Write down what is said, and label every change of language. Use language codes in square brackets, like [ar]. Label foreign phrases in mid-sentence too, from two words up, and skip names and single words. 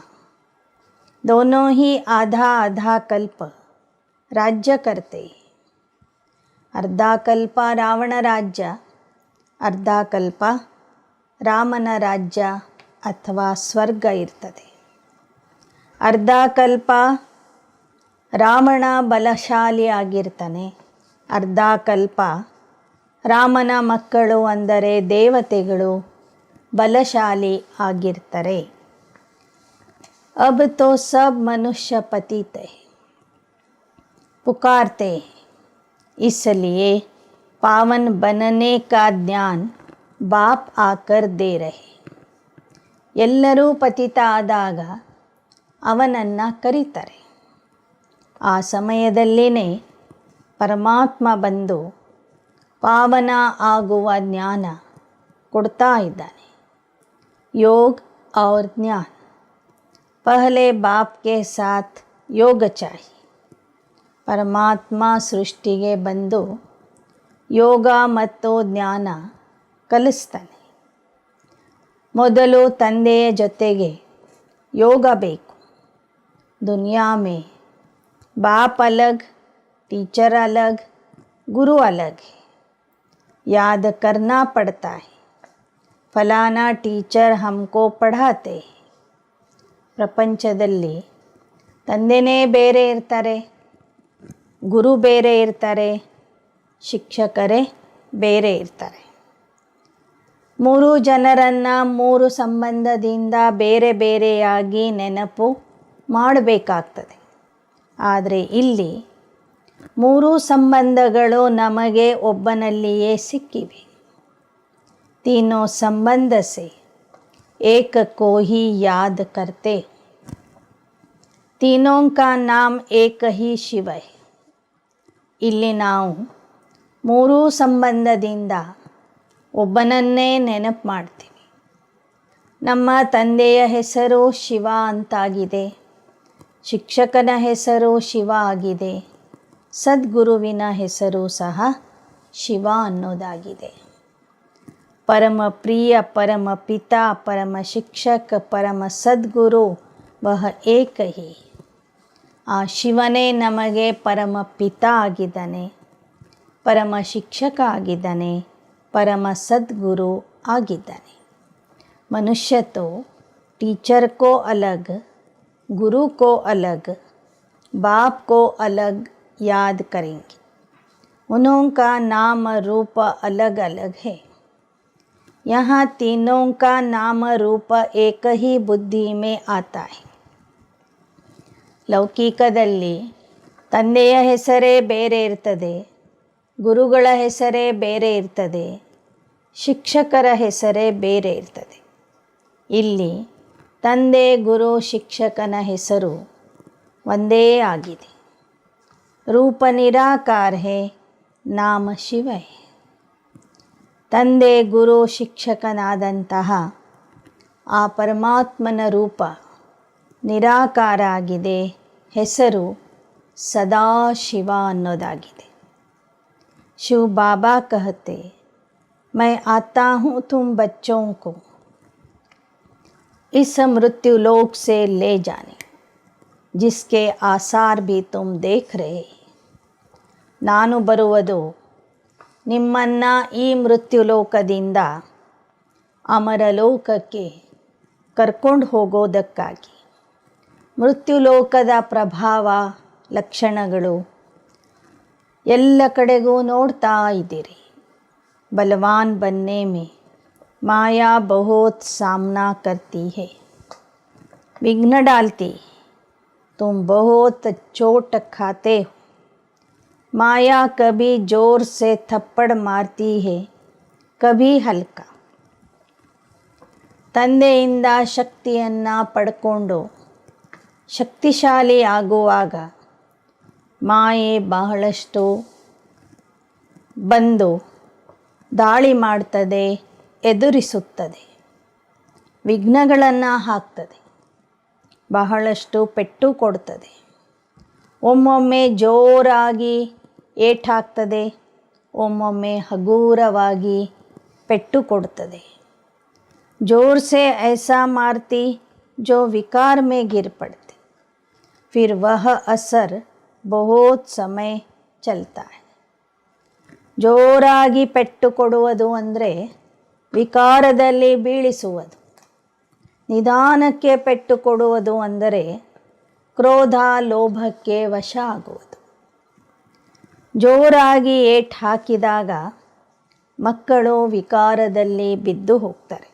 [hi] दोनों ही आधा आधा कल्प राज्य करते. [kn] ಅರ್ಧ ಕಲ್ಪ ರಾವಣ ರಾಜ್ಯ, ಅರ್ಧ ಕಲ್ಪ ರಾಮನ ರಾಜ್ಯ ಅಥವಾ ಸ್ವರ್ಗ ಇರ್ತದೆ. ಅರ್ಧ ಕಲ್ಪ ರಾವಣ ಬಲಶಾಲಿ ಆಗಿರ್ತಾನೆ, ಅರ್ಧ ಕಲ್ಪ ರಾಮನ ಮಕ್ಕಳು ಅಂದರೆ ದೇವತೆಗಳು ಬಲಶಾಲಿ ಆಗಿರ್ತಾರೆ. [hi] अब तो सब मनुष्य पतित है, पुकारते. इसलिए पावन बनने का ज्ञान बाप आकर दे रहे. [kn] ಎಲ್ಲರೂ ಪತಿತ ಆದಾಗ ಅವನನ್ನು ಕರೀತಾರೆ. ಆ ಸಮಯದಲ್ಲಿನೇ ಪರಮಾತ್ಮ ಬಂದು ಪಾವನ ಆಗುವ ಜ್ಞಾನ ಕೊಡ್ತಾ ಇದ್ದಾನೆ. [hi] ಯೋಗ और ज्ञान. पहले बाप के साथ योग चाहिए. [kn] ಪರಮಾತ್ಮ ಸೃಷ್ಟಿಗೆ ಬಂದು ಯೋಗ ಮತ್ತು ಜ್ಞಾನ ಕಲಿಸ್ತಾನೆ. ಮೊದಲು ತಂದೆಯ ಜೊತೆಗೆ ಯೋಗ ಬೇಕು. [hi] दुनिया में बाप अलग, टीचर अलग, गुरु अलग है. याद करना पड़ता है फलाना टीचर हमको पढ़ाते. [kn] ಪ್ರಪಂಚದಲ್ಲಿ ತಂದೆನೇ ಬೇರೆ ಇರ್ತಾರೆ, ಗುರು ಬೇರೆ ಇರ್ತಾರೆ, ಶಿಕ್ಷಕರೇ ಬೇರೆ ಇರ್ತಾರೆ. ಮೂರು ಜನರನ್ನು ಮೂರು ಸಂಬಂಧದಿಂದ ಬೇರೆ ಬೇರೆಯಾಗಿ ನೆನಪು ಮಾಡಬೇಕಾಗ್ತದೆ. ಆದರೆ ಇಲ್ಲಿ ಮೂರು ಸಂಬಂಧಗಳು ನಮಗೆ ಒಬ್ಬನಲ್ಲಿಯೇ ಸಿಕ್ಕಿವೆ. [hi] तीनों संबंध से एक को ही याद करते. तीनों का नाम एक ही शिव है. [kn] ಇಲ್ಲಿ ನಾವು ಮೂರೂ ಸಂಬಂಧದಿಂದ ಒಬ್ಬನನ್ನೇ ನೆನಪು ಮಾಡ್ತೀವಿ. ನಮ್ಮ ತಂದೆಯ ಹೆಸರು ಶಿವ ಅಂತಾಗಿದೆ. ಶಿಕ್ಷಕನ ಹೆಸರು ಶಿವ ಆಗಿದೆ. ಸದ್ಗುರುವಿನ ಹೆಸರು ಸಹ ಶಿವ ಅನ್ನೋದಾಗಿದೆ. [hi] परम प्रिय, परम पिता, परम शिक्षक, परम सद्गुरु वह एक ही. [kn] ಆ ಶಿವನೇ ನಮಗೆ ಪರಮ ಪಿತಾ ಆಗಿದ್ದಾನೆ, ಪರಮ ಶಿಕ್ಷಕ ಆಗಿದ್ದಾನೆ, ಪರಮ ಸದ್ಗುರು ಆಗಿದ್ದಾನೆ. [hi] मनुष्य तो टीचर को अलग, गुरु को अलग, बाप को अलग याद करेंगे. उन्हों का नाम रूप अलग अलग है. यहाँ तीनों का नाम रूप एक ही बुद्धि में आता है. [kn] ಲೌಕಿಕದಲ್ಲಿ ತಂದೆಯ ಹೆಸರೇ ಬೇರೆ ಇರ್ತದೆ, ಗುರುಗಳ ಹೆಸರೇ ಬೇರೆ ಇರ್ತದೆ, ಶಿಕ್ಷಕರ ಹೆಸರೇ ಬೇರೆ ಇರ್ತದೆ. ಇಲ್ಲಿ ತಂದೆ, ಗುರು, ಶಿಕ್ಷಕನ ಹೆಸರು ಒಂದೇ ಆಗಿದೆ. [hi] रूप निराकार है, नाम शिव है. [kn] ತಂದೆ, ಗುರು, ಶಿಕ್ಷಕನಾದಂತಹ ಆ ಪರಮಾತ್ಮನ ರೂಪ ನಿರಾಕಾರ ಆಗಿದೆ, ಹೆಸರು ಸದಾಶಿವ ಅನ್ನೋದಾಗಿದೆ. [hi] शिव बाबा कहते, मैं आता हूँ तुम बच्चों को इस मृत्यु लोक से ले जाने, जिसके आसार भी तुम देख रहे. [kn] ನಾನು ಬರುವುದು ನಿಮ್ಮನ್ನು ಈ ಮೃತ್ಯುಲೋಕದಿಂದ ಅಮರಲೋಕಕ್ಕೆ ಕರ್ಕೊಂಡು ಹೋಗೋದಕ್ಕಾಗಿ. ಮೃತ್ಯುಲೋಕದ ಪ್ರಭಾವ, ಲಕ್ಷಣಗಳು ಎಲ್ಲ ಕಡೆಗೂ ನೋಡ್ತಾ ಇದ್ದೀರಿ. [hi] बलवान बनने में माया बहुत सामना करती है, विघ्न डालती. तुम बहुत चोट खाते हो. माया कभी जोर से थप्पड़ मारती है, कभी हल्का. [kn] ತಂದೆಯಿಂದ ಶಕ್ತಿಯನ್ನು ಪಡ್ಕೊಂಡು ಶಕ್ತಿಶಾಲಿ ಆಗುವಾಗ ಮಾಯೆ ಬಹಳಷ್ಟು ಬಂದು ದಾಳಿ ಮಾಡ್ತದೆ, ಎದುರಿಸುತ್ತದೆ, ವಿಘ್ನಗಳನ್ನು ಹಾಕ್ತದೆ, ಬಹಳಷ್ಟು ಪೆಟ್ಟು ಕೊಡ್ತದೆ. ಒಮ್ಮೊಮ್ಮೆ ಜೋರಾಗಿ ಏಟಾಗ್ತದೆ, ಒಮ್ಮೊಮ್ಮೆ ಹಗೂರವಾಗಿ ಪೆಟ್ಟು ಕೊಡ್ತದೆ. [hi] जोर से ऐसा मारती जो विकार में गिर पड़ते, फिर वह असर बहुत समय चलता है. [kn] ಜೋರಾಗಿ ಪೆಟ್ಟು ಕೊಡುವುದು ಅಂದರೆ ವಿಕಾರದಲ್ಲಿ ಬೀಳಿಸುವುದು. ನಿಧಾನಕ್ಕೆ ಪೆಟ್ಟು ಕೊಡುವುದು ಅಂದರೆ ಕ್ರೋಧ, ಲೋಭಕ್ಕೆ ವಶ ಆಗುವುದು. ಜೋರಾಗಿ ಏಟು ಹಾಕಿದಾಗ ಮಕ್ಕಳು ವಿಕಾರದಲ್ಲಿ ಬಿದ್ದು ಹೋಗ್ತಾರೆ.